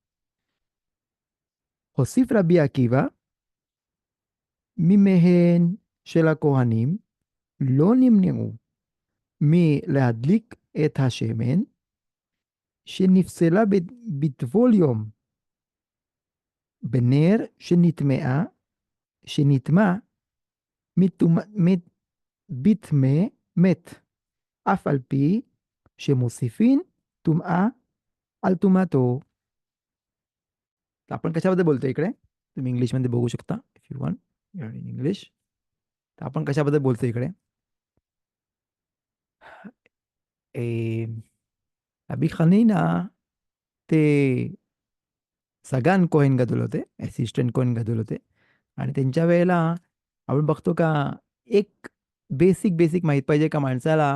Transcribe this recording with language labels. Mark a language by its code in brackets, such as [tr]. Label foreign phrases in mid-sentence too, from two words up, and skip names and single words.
[he] הוסיף רבי עקיבא, מימיהן של הכהנים לא נמנעו מלהדליק את השמן שנפסלה בטבול יום בנר שנטמע בטמא מת, אף על פי שמוסיפין טומאה על טומאתו. [mr] आपण कशाबद्दल बोलतो इकडे तुम्ही इंग्लिशमध्ये बघू शकता [en] if you want in English. [mr] तर आपण कशाबद्दल बोलतो इकडे. रबी खनीना ते सगळ्यान [he] כהן גדול [mr] होते, असिस्टंट [he] כהן גדול [mr] होते. आणि त्यांच्या वेळेला आपण बघतो का एक बेसिक माहीत पाहिजे का माणसाला.